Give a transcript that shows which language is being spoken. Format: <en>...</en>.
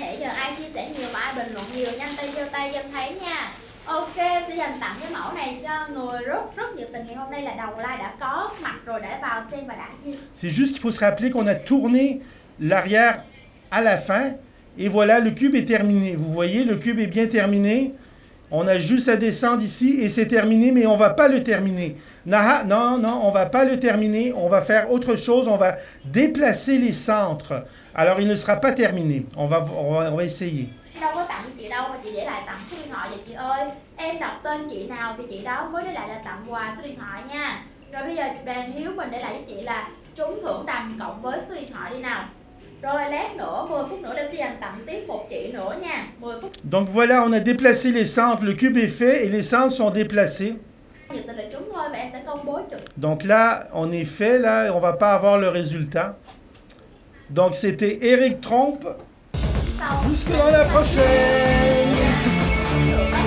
<vi>Nãy giờ ai chia sẻ nhiều và ai bình luận nhiều? Nhanh tay giơ tay Dân thấy nha. Ok, sẽ dành tặng cái mẫu này cho người rất nhiệt tình ngày hôm nay là đầu like đã có mặt rồi, đã vào xem và đã chia.</vi> <fr>C'est juste qu'il faut se rappeler qu'on a tourné l'arrière à la fin. Et voilà, le cube est terminé. Vous voyez, le cube est bien terminé. On a juste à descendre ici et c'est terminé, mais on ne va pas le terminer. Naha, non, on ne va pas le terminer. On va faire autre chose. On va déplacer les centres. Alors, il ne sera pas terminé. On va essayer.</fr> <vi>Đâu có tặng chị đâu mà chị để lại tặng số điện thoại vậy chị ơi. Em đọc tên chị nào thì chị đó mới để lại là tặng quà số điện thoại nha. Rồi bây giờ Đoàn Hiếu mình để lại cho chị là trúng thưởng đầm cộng với số điện thoại đi nào. Rồi lát nữa, 10 phút nữa em sẽ dành tặng tiếp một chị nữa nha. 10 phút.</vi> <fr>Donc voilà, on a déplacé les centres. Le cube est fait et les centres sont déplacés.</fr> <vi>Nhiệt tình là trúng thôi và em sẽ công bố trực.</vi> <fr>Donc là, on est fait, là, on va pas avoir le résultat. Donc c'était Eric Trompe. Jusque dans la prochaine.</fr>